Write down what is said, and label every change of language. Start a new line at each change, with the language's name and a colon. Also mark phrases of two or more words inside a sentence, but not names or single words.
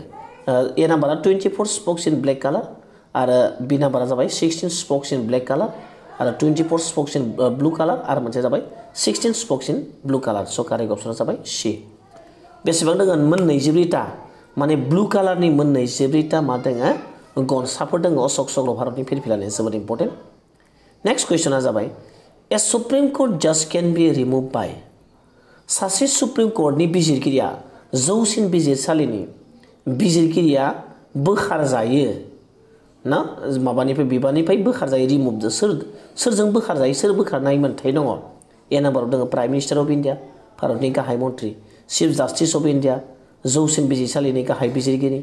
Bodo: ए नाम्बारा 24
English: spokes in black colour
Bodo: आरो बि नाम्बारा जाबाय 16
English: spokes in black colour
Bodo: आरो 24
English: spokes in blue colour
Bodo: आरो मोनसे जाबाय 16
English: spokes in blue colour.
Bodo: स' कारेक्ट अपसना जाबाय सि। बेसेबां दोङो? 24टा माने ब्लू कालारनि 24टा मा दोङो गनसाफोर दोङो अशक चक्र भारतनि फिरफिलानि। जोबोद इम्पर्टेन्ट। नेक्स्ट कुइसना जाबाय
English: a Supreme Court judge can be remove by
Bodo: सासे सुप्रिम कोर्टनि बिजिरगिरिया जौसिन बिजिरसालिनि बिजिरगिरिया बोखारजायो ना माबानिफ्राय बिबाननिफ्राय बोखारजायो। रिमुभ सोरजों बोखारजायो? सोर बोखारनाय मोन्थाय दङ? ए नाम्बाराव दङ
English: Prime Minister of India,
Bodo: भारतनि गाहाय मन्त्रि,
English: Chief Justice of India,
Bodo: जौसिन बिजिरसालिनि गाहाय बिजिरगिरि।